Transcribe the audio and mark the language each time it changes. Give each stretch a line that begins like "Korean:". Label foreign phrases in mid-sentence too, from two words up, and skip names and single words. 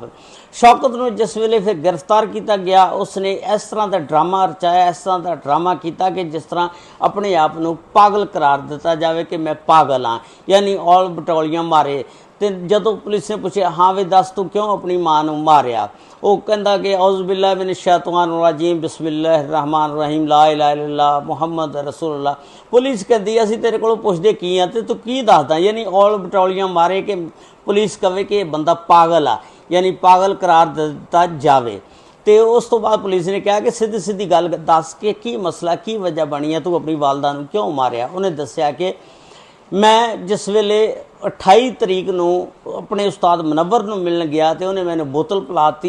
Punjabi: ਸ਼ੌਕਤ ਨੂੰ ਜਿਸ ਵੇਲੇ ਫਿਰ ਗ੍ਰਿਫਤਾਰ ਕੀਤਾ ਗਿਆ, ਉਸਨੇ ਇਸ ਤਰ੍ਹਾਂ ਦਾ ਡਰਾਮਾ ਰਚਾਇਆ, ਇਸ ਤਰ੍ਹਾਂ ਦਾ ਡਰਾਮਾ ਕੀਤਾ ਕਿ ਜਿਸ ਤਰ੍ਹਾਂ ਆਪਣੇ ਆਪ ਨੂੰ ਪਾਗਲ ਕਰਾਰ ਦਿੱਤਾ ਜਾਵੇ ਕਿ ਮੈਂ ਪਾਗਲ ਹਾਂ, ਯਾਨੀ ਔਲ ਬਟੋਲੀਆਂ ਮਾਰੇ। ਤੇ ਜਦੋਂ ਪੁਲਿਸ ਨੇ ਪੁੱਛਿਆ, ਹਾਂ ਵੀ ਦੱਸ ਤੂੰ ਕਿਉਂ ਆਪਣੀ ਮਾਂ ਨੂੰ ਮਾਰਿਆ, ਉਹ ਕਹਿੰਦਾ ਕਿ
Arabic: أعوذ بالله من الشيطان الرجيم بسم الله الرحمن الرحيم لا إله إلا الله محمد رسول الله.
Punjabi: ਪੁਲਿਸ ਕਹਿੰਦੀ ਅਸੀਂ ਤੇਰੇ ਕੋਲੋਂ ਪੁੱਛਦੇ ਕੀ ਆ ਤੇ ਤੂੰ ਕੀ ਦੱਸਦਾ, ਯਾਨੀ ਔਲ ਬਟੋਲੀਆਂ ਮਾਰੇ ਕਿ ਪੁਲਿਸ ਕਵੇ ਕਿ ਇਹ ਬੰਦਾ ਪਾਗਲ ਆ, ਯਾਨੀ ਪਾਗਲ ਕਰਾਰ ਦਿੱਤਾ ਜਾਵੇ। ਤੇ ਉਸ ਤੋਂ ਬਾਅਦ ਪੁਲਿਸ ਨੇ ਕਿਹਾ ਕਿ ਸਿੱਧੀ ਸਿੱਧੀ ਗੱਲ ਦੱਸ ਕਿ ਕੀ ਮਸਲਾ, ਕੀ ਵਜ੍ਹਾ ਬਣੀ ਹੈ, ਤੂੰ ਆਪਣੀ ਵਾਲਦਾ ਨੂੰ ਕਿਉਂ ਮਾਰਿਆ। ਉਹਨੇ ਦੱਸਿਆ ਕਿ ਮੈਂ ਜਿਸ ਵੇਲੇ 28 ਤਰੀਕ ਨੂੰ ਆਪਣੇ ਉਸਤਾਦ ਮੁਨੱਵਰ ਨੂੰ ਮਿਲਣ ਗਿਆ ਤੇ ਉਹਨੇ ਮੈਨੂੰ ਬੋਤਲ ਪਿਲਾਤੀ।